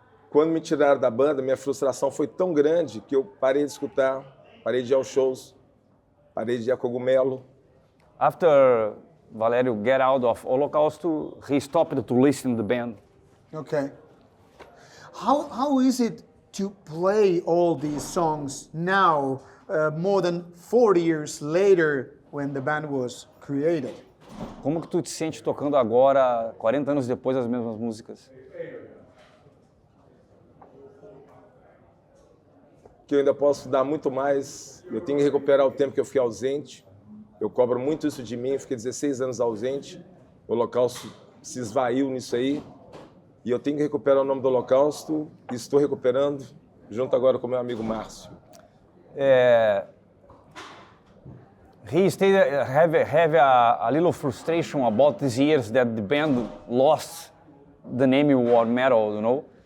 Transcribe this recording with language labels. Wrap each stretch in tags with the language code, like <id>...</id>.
<pt>Quando me tiraram da banda, minha frustração foi tão grande que eu parei de escutar, parei de ir aos shows, parei de ir a Cogumelo.</pt> <en>After Valério get out of Holocausto, he stopped to listen to the band. Okay. How is it to play all these songs now, more than 40 years later, when the band was created?</en> <pt>Como que tu te sente tocando agora, 40 anos depois, as mesmas músicas? Que eu ainda posso dar muito mais, eu tenho que recuperar o tempo que eu fiquei ausente, eu cobro muito isso de mim, eu fiquei 16 anos ausente, o Holocausto se esvaiu nisso aí, e eu tenho que recuperar o nome do Holocausto, e estou recuperando, junto agora com meu amigo Márcio.</pt> <en>He stated have a little frustration about these years that the band lost the name War Metal, you know.</en>